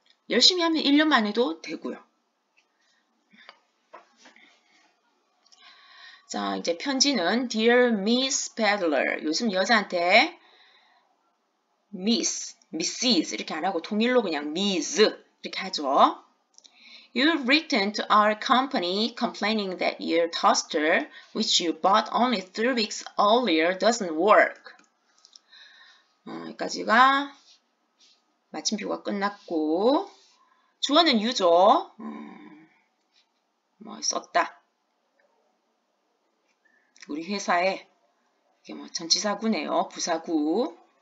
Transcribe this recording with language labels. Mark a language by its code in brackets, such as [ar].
[ko] 열심히 하면 1년 만에도 되고요. 자, 이제 편지는 [en] Dear Miss Peddler. [ko] 요즘 여자한테 Miss, Mrs. 이렇게 안 하고 통일로 그냥 Miss 이렇게 하죠. [en] You've written to our company complaining that your toaster, which you bought only 3 weeks earlier, doesn't work. [ko] 여기까지가 마침표가 끝났고 주어는 you죠. 뭐 썼다. 우리 회사에 이게 뭐 전치사구네요. 부사구.